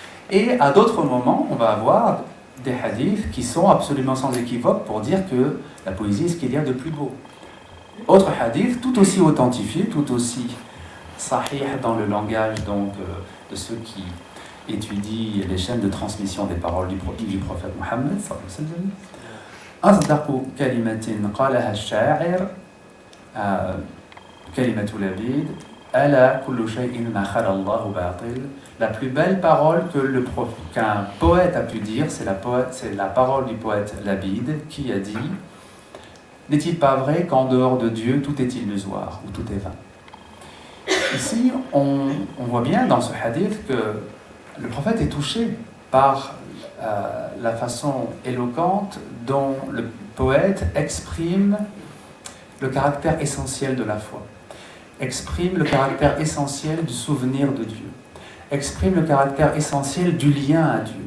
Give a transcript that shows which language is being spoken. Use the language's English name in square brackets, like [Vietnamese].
[French] Et à d'autres moments, on va avoir des hadiths qui sont absolument sans équivoque pour dire que la poésie est ce qu'il y a de plus beau. Autre hadith, tout aussi authentifié, tout aussi sahih dans le langage donc, de ceux qui étudient les chaînes de transmission des paroles du prophète Mohammed [Arabic] sallallahu alayhi wa sallam. أصدق كلمة قالها الشاعر كلمة لبيد ألا كل شيء ما خلا الله باطل. [French] La plus belle parole qu'un poète a pu dire, c'est la parole du poète Labid qui a dit « N'est-il pas vrai qu'en dehors de Dieu, tout est illusoire ou tout est vain ?» Ici, on voit bien dans ce hadith que le prophète est touché par la façon éloquente dont le poète exprime le caractère essentiel de la foi, exprime le caractère essentiel du souvenir de Dieu, exprime le caractère essentiel du lien à Dieu.